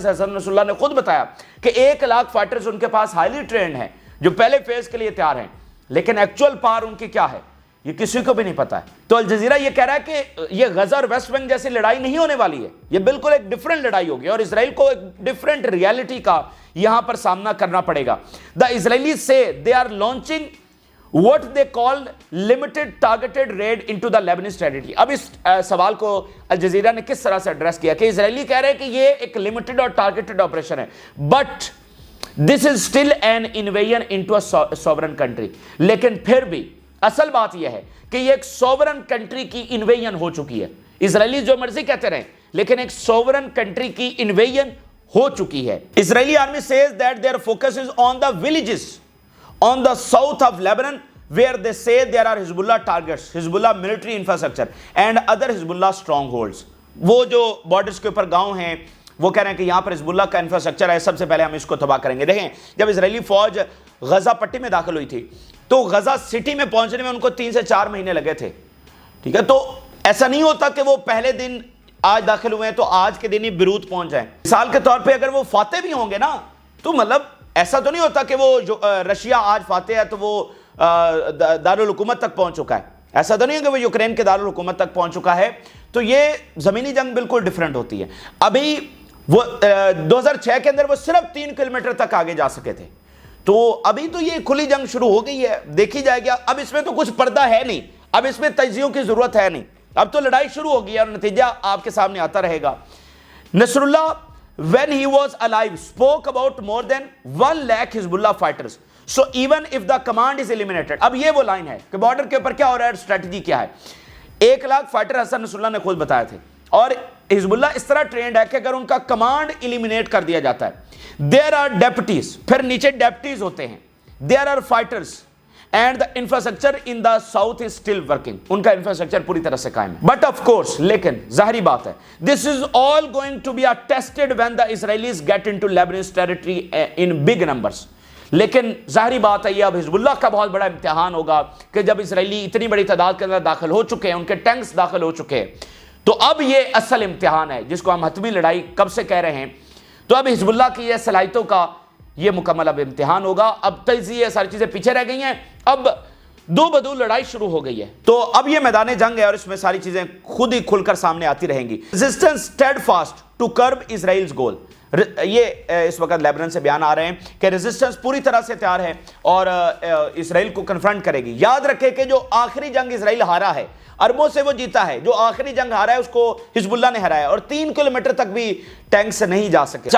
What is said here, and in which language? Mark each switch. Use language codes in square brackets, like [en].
[ur] جیسے حسن نصر اللہ نے خود بتایا کہ 1 لاکھ فائٹرز ان کے پاس ہائیلی ٹرینڈ ہیں جو پہلے فیز کے لیے تیار ہیں، لیکن ایکچوئل پاور ان کی کیا ہے یہ کسی کو بھی نہیں پتا ہے. تو الجزیرہ یہ کہہ رہا ہے کہ یہ غزہ اور ویسٹ بینک جیسی لڑائی نہیں ہونے والی ہے، یہ بالکل ایک ڈیفرنٹ لڑائی ہوگی اور اسرائیل کو ایک ڈیفرنٹ ریالٹی کا یہاں پر سامنا کرنا پڑے گا. [en] The Israeli say they are launching what they call limited targeted raid into the Lebanese territory. [ur] اب اس سوال کو الجزیرہ نے کس طرح سے ایڈریس کیا کہ اسرائیلی کہہ رہے ہیں کہ یہ ایک لمیٹڈ اور ٹارگیٹڈ آپریشن ہے، but [en] this is still an invasion into a sovereign country. [ur] لیکن پھر بھی اصل بات یہ ہے کہ یہ ایک سوورن کنٹری کی انویژن ہو چکی ہے. اسرائیلی جو مرضی کہتے رہیں لیکن ایک سوورن کنٹری کی انویژن ہو چکی ہے. [en] Israeli army says that their focus is on the villages on the south of Lebanon where they say there are Hezbollah targets, Hezbollah military infrastructure and other Hezbollah strongholds. [ur] وہ جو borders کے اوپر گاؤں ہیں وہ کہہ رہے ہیں کہ یہاں پر حزب اللہ کا انفراسٹرکچر ہے، سب سے پہلے ہم اس کو تباہ کریں گے. دیکھیں جب اسرائیلی فوج غزہ پٹی میں داخل ہوئی تھی تو غزہ سٹی میں پہنچنے میں ان کو 3 سے 4 مہینے لگے تھے. ٹھیک ہے، تو ایسا نہیں ہوتا کہ وہ پہلے دن آج داخل ہوئے ہیں تو آج کے دن ہی بیروت پہنچ جائیں. مثال کے طور پہ اگر وہ فاتح بھی ہوں گے نا تو مطلب ایسا تو نہیں ہوتا کہ وہ رشیا آج فاتح ہے تو وہ دارالحکومت تک پہنچ چکا ہے. ایسا تو نہیں ہے کہ وہ یوکرین کے دارالحکومت تک پہنچ چکا ہے. تو یہ زمینی جنگ بالکل ڈیفرنٹ ہوتی ہے. ابھی وہ 2006 کے اندر وہ صرف 3 کلومیٹر تک آگے جا سکے تھے، تو ابھی تو یہ کھلی جنگ شروع ہو گئی ہے، دیکھی جائے گا. اب اس میں تو کچھ پردہ ہے نہیں، اب اس میں تجزیوں کی ضرورت ہے نہیں، اب تو لڑائی شروع ہو گئی ہے اور نتیجہ آپ کے سامنے آتا رہے گا. [en] Nasrallah when he was alive spoke about more than 1 lakh Hezbollah fighters. So even if the command is eliminated, [ur] اب یہ وہ لائن ہے کہ بارڈر کے اوپر کیا ہو رہا ہے، اسٹریٹجی کیا ہے. 1 لاکھ فائٹر حسن نصر اللہ نے خود بتایا تھے اور حزب اللہ اس طرح ٹرینڈ ہے کہ اگر ان کا کمانڈ ایلیمینیٹ کر دیا جاتا ہے [en] there are deputies، [ur] پھر نیچے ڈیپٹیز ہوتے ہیں، [en] there are fighters and the infrastructure in the south is still working. [ur] ان کا انفراسٹرکچر پوری طرح سے قائم ہے. [en] But of course [ur] لیکن ظاہری بات ہے [en] this is all going to be tested when the Israelis get into Lebanese territory in big numbers. [ur] لیکن ظاہری بات ہے یہ اب حزب اللہ کا بہت بڑا امتحان ہوگا کہ جب اسرائیلی اتنی بڑی تعداد کے اندر داخل ہو چکے ہیں، ان کے ٹینکس داخل ہو چکے ہیں، تو اب یہ اصل امتحان ہے جس کو ہم حتمی لڑائی کب سے کہہ رہے ہیں. تو اب حزب اللہ کی یہ صلاحیتوں کا یہ مکمل اب امتحان ہوگا. اب تجزیے ساری چیزیں پیچھے رہ گئی ہیں، اب دو بدو لڑائی شروع ہو گئی ہے. تو اب یہ میدان جنگ ہے اور اس میں ساری چیزیں خود ہی کھل کر سامنے آتی رہیں گی. [en] Resistance steadfast to curb Israel's goal. [ur] یہ اس وقت لیبنان سے بیان آ رہے ہیں کہ ریزسٹنس پوری طرح سے تیار ہے اور اسرائیل کو کنفرنٹ کرے گی. یاد رکھے کہ جو آخری جنگ اسرائیل ہارا ہے، اربوں سے وہ جیتا ہے، جو آخری جنگ ہارا ہے اس کو حزب اللہ نے ہرایا اور 3 کلومیٹر تک بھی ٹینک سے نہیں جا سکے.